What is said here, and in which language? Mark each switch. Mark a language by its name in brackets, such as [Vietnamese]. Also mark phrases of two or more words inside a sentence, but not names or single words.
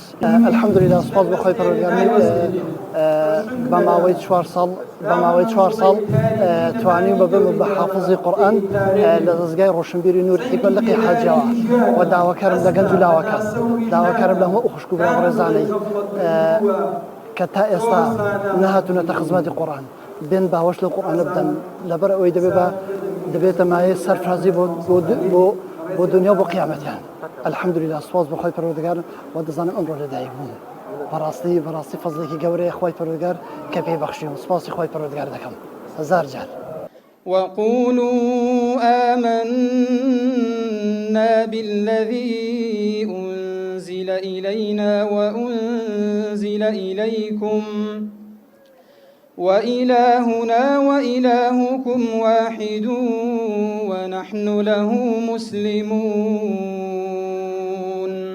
[Central Kurdish] الحەمدولله سوپاس بۆ خوای پەروەردگار بە ماوەی 4 ساڵ توانیم ببم بە حافظی قورئان لە دەستگای ڕۆشنبیری نور حیکمەلەقی حاجەوە و داواکارم لە گەنج و لاوەکان داواکارم لە هەموو خوشک و براڕێزانەی کە تا ئێستا نەهاتوونەتە خزمەتی قورئان بێن باوەش لە قورئانە بدەن لەبەر ئەوەی دەبێتە مایەی سەرفرازی بۆ دنیا و بۆ قیامەتیان. الحەمدولله سوپاس بۆ خوای پەروەردگار و دەزانم ئەمڕۆ لەدایک بووم بەڕاستی فەزلێکی گەورەیە خوای پەروەردگار کە پێبەخشیم سوپاسی خوای پەروەردگار دەکەم هەزار جار. [Arabic] وقولوا آمنا بالذي أنزل إلينا وأنزل إليكم وإلهنا وإلهكم واحد ونحن له مسلمون.